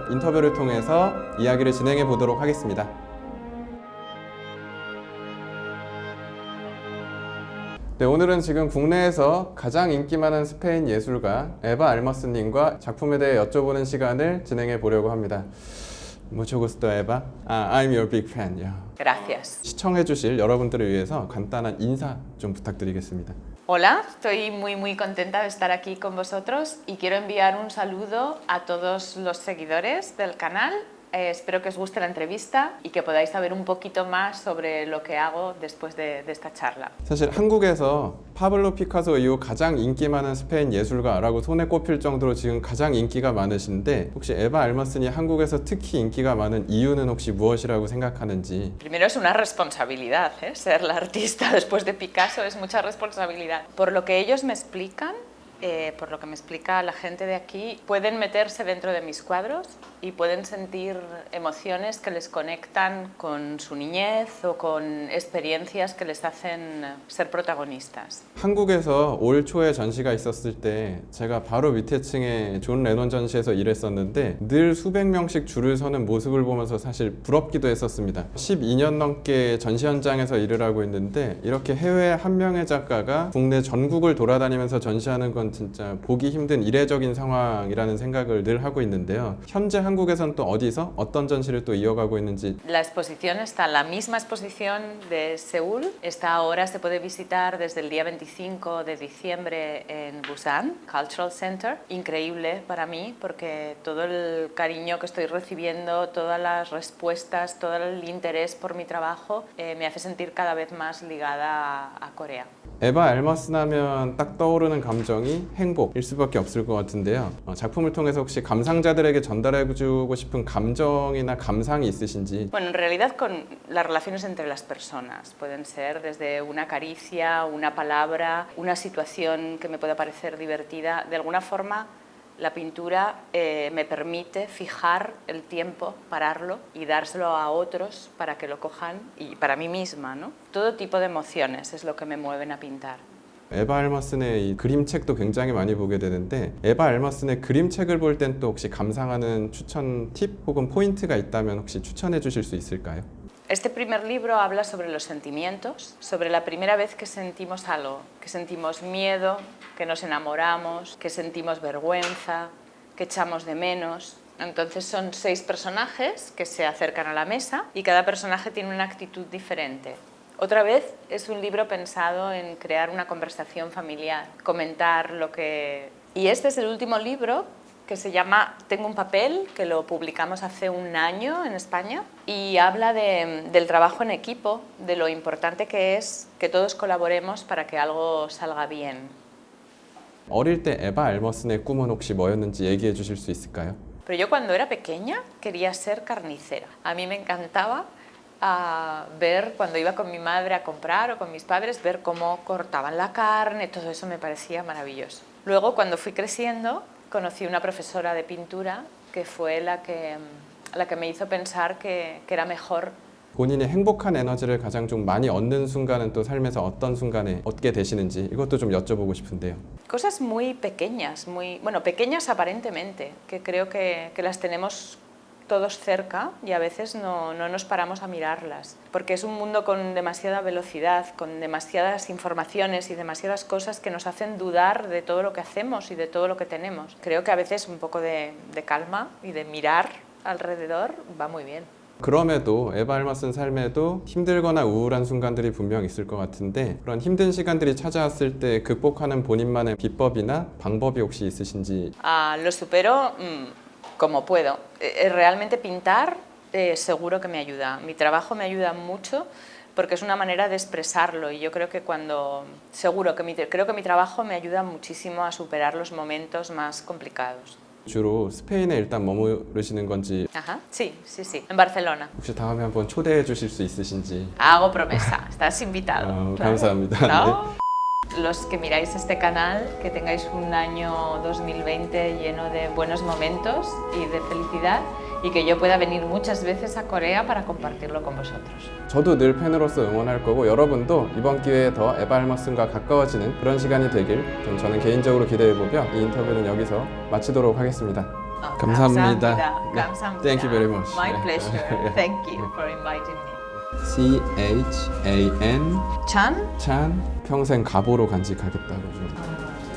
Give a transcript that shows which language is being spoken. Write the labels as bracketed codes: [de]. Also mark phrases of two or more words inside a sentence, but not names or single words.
[ko] 인터뷰를 통해서 이야기를 진행해 보도록 하겠습니다. 네, 오늘은 지금 국내에서 가장 인기 많은 스페인 예술가 에바 알머슨님과 작품에 대해 여쭤보는 시간을 진행해 보려고 합니다. [es] Mucho gusto, Eva. [en] I'm your big fan. Yeah. [es] Gracias. [ko] 시청해 주실 여러분들을 위해서 간단한 인사 좀 부탁드리겠습니다. [es] Hola, estoy muy contenta de estar aquí con vosotros y quiero enviar un saludo a todos los seguidores del canal. Espero que os guste la entrevista y que podáis saber un poquito más sobre lo que hago después de esta charla. [ko] 사실 한국에서 파블로 피카소 이후 가장 인기 많은 스페인 예술가라고 손에 꼽힐 정도로 지금 가장 인기가 많으신데 혹시 에바 알머슨이 한국에서 특히 인기가 많은 이유는 혹시 무엇이라고 생각하는지? [es] Primero es una responsabilidad, ¿eh? Ser la artista después de Picasso es mucha responsabilidad. Por lo que ellos me explican, por lo que me explica la gente de aquí, pueden meterse dentro de mis cuadros y pueden sentir emociones que les conectan con su niñez o con experiencias que les hacen ser protagonistas. [ko] 한국에서 올 초에 전시가 있었을 때 제가 바로 밑에 층에 존 레논 전시에서 일했었는데 늘 수백 명씩 줄을 서는 모습을 보면서 사실 부럽기도 했었습니다. 12년 넘게 전시 현장에서 일을 하고 있는데 이렇게 해외 한 명의 작가가 국내 전국을 돌아다니면서 전시하는 건 진짜 보기 힘든 이례적인 상황이라는 생각을 늘 하고 있는데요. 현재 한국에선 또 어디서 어떤 전시를 또 이어가고 있는지. [es] La exposición está, la misma exposición de Seúl, está ahora, se puede visitar desde el día 25 de diciembre en Busan Cultural Center. Increíble para mí porque todo el cariño que estoy recibiendo, todas las respuestas, todo el interés por mi trabajo me hace sentir cada vez más ligada a Corea. [ko] 에바 알머슨 하면 딱 떠오르는 감정이 행복일 수밖에 없을 것 같은데요. 작품을 통해서 혹시 감상자들에게 전달해주고 싶은 감정이나 감상이 있으신지? [es] Bueno, en realidad con las relaciones entre las personas pueden ser desde una caricia, una palabra, una situación que me pueda parecer divertida. De alguna forma la pintura me permite fijar el tiempo, pararlo y dárselo a otros para que lo cojan y para mí misma, ¿no? Todo tipo de emociones es lo que me mueven a pintar. [ko] 에바 알머슨의 이 그림책도 굉장히 많이 보게 되는데 에바 알머슨의 그림책을 볼 땐 또 혹시 감상하는 추천 팁 혹은 포인트가 있다면 혹시 추천해 주실 수 있을까요? [es] Este primer libro habla sobre los sentimientos, sobre la primera vez que sentimos algo, que sentimos miedo, que nos enamoramos, que sentimos vergüenza, que echamos de menos. Entonces son 6 personajes que se acercan a la mesa y cada personaje tiene una actitud diferente. Otra vez es un libro pensado en crear una conversación familiar, comentar lo que... Y este es el último libro que se llama Tengo un papel, que lo publicamos hace un año en España y habla del trabajo en equipo, de lo importante que es que todos colaboremos para que algo salga bien. [ko] 어릴 때 에바 알머슨의 꿈은 혹시 뭐였는지 얘기해 주실 수 있을까요? [es] Pero yo cuando era pequeña quería ser carnicera. A mí me encantaba ver cuando iba con mi madre a comprar o con mis padres, ver cómo cortaban la carne, todo eso me parecía maravilloso. Luego cuando fui creciendo conocí una profesora de pintura que fue la que me hizo pensar que era mejor. [ko] 본인이 행복한 에너지를 가장 좀 많이 얻는 순간은 또 삶에서 어떤 순간에 얻게 되시는지 이것도 좀 여쭤보고 싶은데요. [es] Cosas muy pequeñas, bueno, pequeñas aparentemente, que creo que las tenemos todos cerca y a veces no nos paramos a mirarlas, porque es un mundo con demasiada velocidad, con demasiadas informaciones y demasiadas cosas que nos hacen dudar de todo lo que hacemos y de todo lo que tenemos. Creo que a veces un poco de calma y de mirar alrededor va muy bien. [ko] 그럼에도 에바 알머슨 삶에도 힘들거나 우울한 순간들이 분명 있을 것 같은데 그런 힘든 시간들이 찾아왔을 때 극복하는 본인만의 비법이나 방법이 혹시 있으신지? [es] Lo supero como puedo. Realmente pintar seguro que me ayuda. Mi trabajo me ayuda mucho porque es una manera de expresarlo y yo creo que creo que mi trabajo me ayuda muchísimo a superar los momentos más complicados. [ko] 주로 스페인에 일단 머무르시는 건지. [es] Ajá, sí. En Barcelona. [ko] 혹시 다음에 한번 초대해 주실 수 있으신지. [es] Hago promesa. Estás invitado. [ko] 감사합니다. [es] ¿No? [ko] 네. [es] los que miráis este canal, que tengáis un año 2020 lleno de buenos momentos y de felicidad y que yo pueda venir muchas veces a Corea para compartirlo con vosotros. [ko] 저도 늘 팬으로서 응원할 거고 여러분도 이번 기회에 더 에바 헬머슨과 가까워지는 그런 시간이 되길 좀 저는 개인적으로 기대해보며 이 인터뷰는 여기서 마치도록 하겠습니다. 감사합니다. 네. 감사합니다. [en] Thank you very much. My [ko] 네. [en] pleasure. Thank you for inviting me. CHAN Chan? [ko] 찬 평생 가보로 간직하겠다고 좀